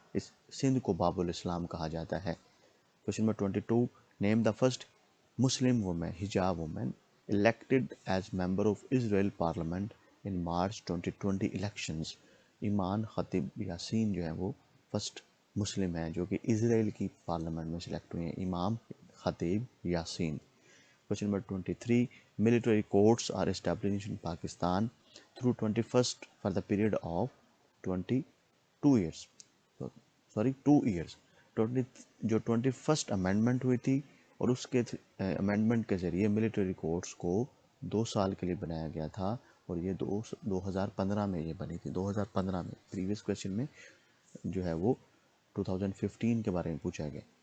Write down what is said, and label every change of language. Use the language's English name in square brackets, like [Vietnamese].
[Hindi] इस सिंध को बाबुल इस्लाम कहा जाता है. [English] Question number 22, name the first Muslim women, hijab women, elected as member of Israel parliament in March 2020 elections. [Hindi] ईमान खतीब यासीन जो है वो फर्स्ट मुस्लिम है जो कि इजराइल की पार्लियामेंट में सिलेक्ट हुए हैं, इमाम खतीब Yasin. [English] Question number 23, military courts are established in Pakistan through 21st for the period of 22 years. Sorry, 2 years. [Hindi] 20 जो 21st अमेंडमेंट हुई थी और उसके अमेंडमेंट के ज़रिए मिलिट्री कोर्ट्स को 2 साल के लिए बनाया गया था, और ये 2015 में ये बनी थी. 2015 में, प्रीवियस क्वेश्चन में जो है वो 2015 के बारे में पूछा गया.